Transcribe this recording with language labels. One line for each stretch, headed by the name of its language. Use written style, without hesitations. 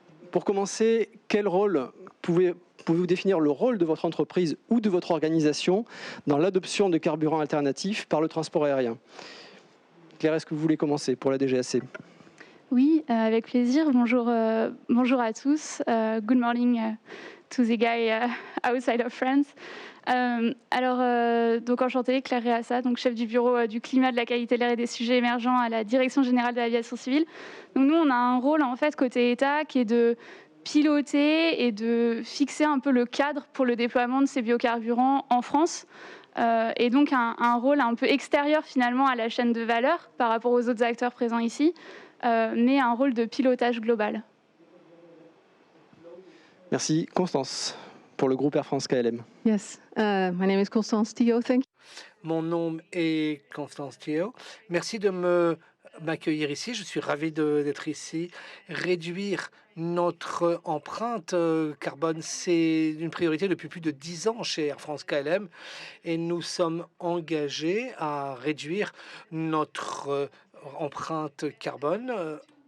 French: Pour commencer, quel rôle pouvez-vous définir le rôle de votre entreprise ou de votre organisation dans l'adoption de carburants alternatifs par le transport aérien? Claire, est-ce que vous voulez commencer pour la DGAC? Oui, avec plaisir. Bonjour à tous.
English: Good morning to the guy outside of France.
French: Donc enchantée, Claire Reassa, donc chef du bureau du climat, de la qualité de l'air et des sujets émergents à la Direction générale de l'aviation civile. Donc nous, on a un rôle en fait côté État qui est de piloter et de fixer un peu le cadre pour le déploiement de ces biocarburants en France. Et donc un rôle un peu extérieur finalement à la chaîne de valeur par rapport aux autres acteurs présents ici, mais un rôle de pilotage global. Merci. Constance, pour le groupe Air France KLM.
English: Yes, my name is Constance Thio. Thank you.
French: Mon nom est Constance Thio. Merci de m'accueillir ici. Je suis ravi d'être ici. Réduire notre empreinte carbone, c'est une priorité depuis plus de 10 ans chez Air France KLM et nous sommes engagés à réduire notre empreinte carbone.